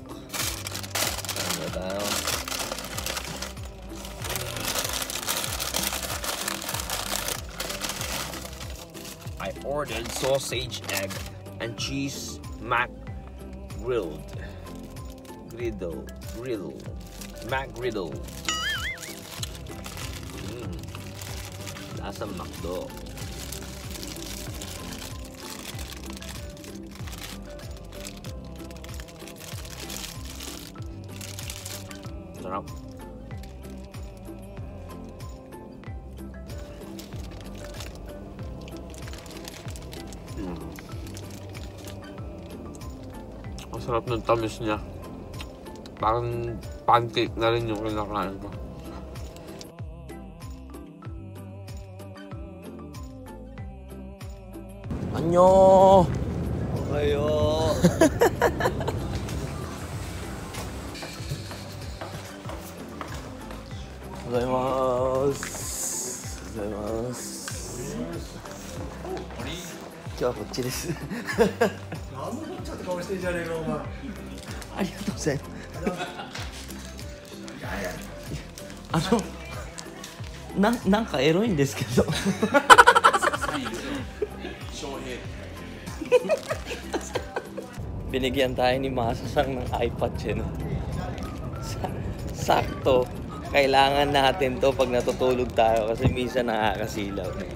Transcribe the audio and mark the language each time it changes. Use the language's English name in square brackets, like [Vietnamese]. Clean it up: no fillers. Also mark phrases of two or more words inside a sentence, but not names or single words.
[Filipino] Ano tayo? [English] I ordered sausage, egg, and cheese mac grilled. Mac griddle. [Filipino] Lasang McDo. Sarap. Ang sarap ng tamis niya. Parang pancake na rin yung kinakain ko. Anyo! Ayo! [Japanese] Gozaimasu. 今日はこっちです。何のこっちゃって顔してんじゃねえかお前。ありがとうございます。なんかエロいんですけど。 [Filipino] Binigyan tayo ni Masasang ng iPad siya, no? Sakto. Kailangan natin to pag natutulog tayo kasi minsan nakakasilaw.